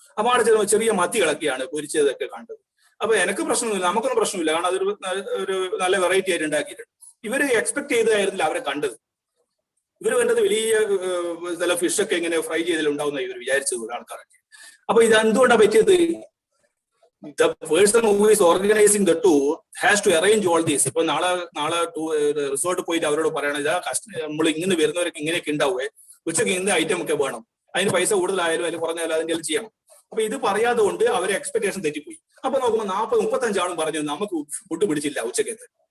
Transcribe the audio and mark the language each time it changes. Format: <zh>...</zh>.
<ml>അപ്പൊ അവിടെ ചെന്ന് ചെറിയ മത്തികളൊക്കെയാണ് പൊരിച്ചതൊക്കെ കണ്ടത്. അപ്പൊ എനിക്ക് പ്രശ്നമൊന്നുമില്ല, നമുക്കൊന്നും പ്രശ്നമില്ല, കാരണം അതൊരു നല്ല വെറൈറ്റി ആയിട്ട് ഉണ്ടാക്കിയിട്ടുണ്ട്. ഇവര് എക്സ്പെക്ട് ചെയ്തതായിരുന്നില്ല അവരെ കണ്ടത്. ഇവർ വേണ്ടത് വലിയ ചില ഫിഷൊക്കെ ഇങ്ങനെ ഫ്രൈ ചെയ്തതിലുണ്ടാവുന്ന ഇവർ വിചാരിച്ചത് ആൾക്കാരൊക്കെ. അപ്പൊ ഇത് എന്തുകൊണ്ടാണ് പറ്റിയത്?</ml> <en>The person who is organizing the tour has to arrange all this.</en> <ml>ഇപ്പൊ നാളെ റിസോർട്ട് പോയിട്ട് അവരോട് പറയണം, ഇതാ നമ്മൾ ഇങ്ങനെ വരുന്നവരൊക്കെ ഇങ്ങനെയൊക്കെ ഉണ്ടാവുക, ഉച്ചയ്ക്ക് ഇന്ന ഐറ്റം ഒക്കെ വേണം, അതിന് പൈസ കൂടുതലായാലും അതിന് കുറഞ്ഞാലും അതിന്റെ ചെയ്യണം. അപ്പൊ ഇത് പറയാതെ കൊണ്ട് അവരെ എക്സ്പെക്ടേഷൻ തെറ്റിപ്പോയി. അപ്പൊ നോക്കുമ്പോൾ 40-35 ആളും പറഞ്ഞു നമുക്ക് ഫുഡ് പിടിച്ചില്ല ഉച്ചക്കത്തെ.</ml>